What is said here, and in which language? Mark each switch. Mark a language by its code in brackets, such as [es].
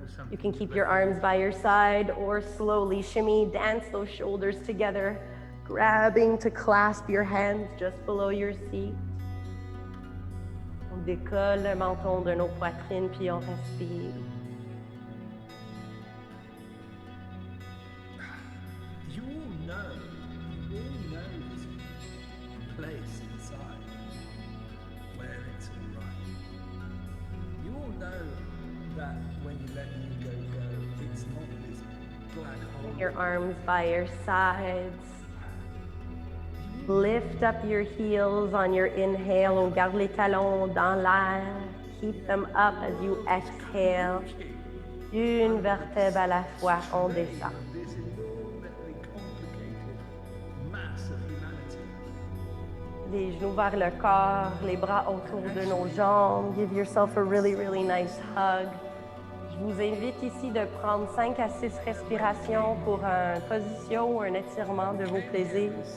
[en] You can keep your arms by your side or slowly shimmy, dance those shoulders together, grabbing to clasp your hands just below your seat. [fr] On décolle le menton de nos poitrines, puis on respire. [en] You all know this place inside where it's all right. You all know that when you let ego go, it's not this black hole. Your arms by your sides. Lift up your heels on your inhale. [fr] On garde les talons dans l'air. [en] Keep them up as you exhale. [fr] Une vertèbre à la fois, on descend. [en] This enormously complicated mass of humanity. [fr] Les genoux vers le corps, les bras autour de nos jambes. [en] Give yourself a really, really nice hug. [fr] Je vous invite ici de prendre 5 à 6 respirations pour une position ou un étirement de vos plaisirs.